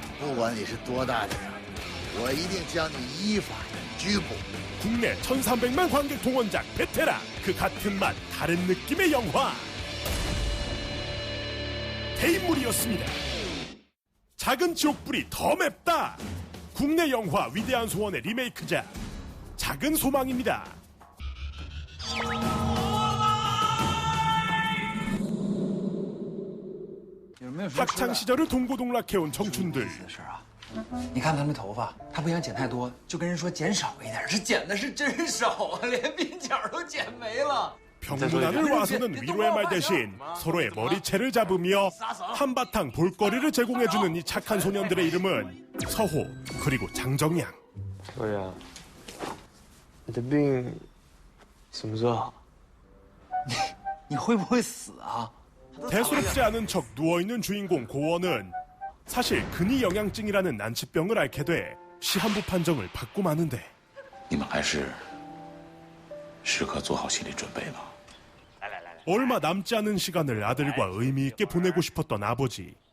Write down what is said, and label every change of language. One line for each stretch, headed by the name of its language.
Chinese: 不管你是多大的人，我一定将你依法拘捕。
Korean: 국내 1300만 관객 동원작 베테랑 그 같은 맛 다른 느낌의 영화 대인물이었습니다. 작은 지옥불이 더 맵다. 국내 영화 위대한 소원의 리메이크작 작은 소망입니다. 학창 시절을 동고동락해온 청춘들.
Chinese: 你看他们头发，他不想剪太多，就跟人说减少一点，是剪的是真少啊，连鬓角都剪没了。
Korean: 평문안을 와서는 위로의 말 대신 서로의 머리채를 잡으며 한바탕 볼거리를 제공해주는 이 착한 소년들의 이름은 서호 그리고 장정양.
Chinese: 秋雅，你的病什么时候好？你会不会死啊？
Korean: 대수롭지 않은 척 누워있는 주인공 고원은 사실 근위 영양증이라는 난치병을 앓게 돼 시한부 판정을 받고 마는데
Chinese: 你们还是时刻做好心理准备了。
Korean: 얼마 남지 않은 시간을 아들과 의미 있게 보내고 싶었던 아버지.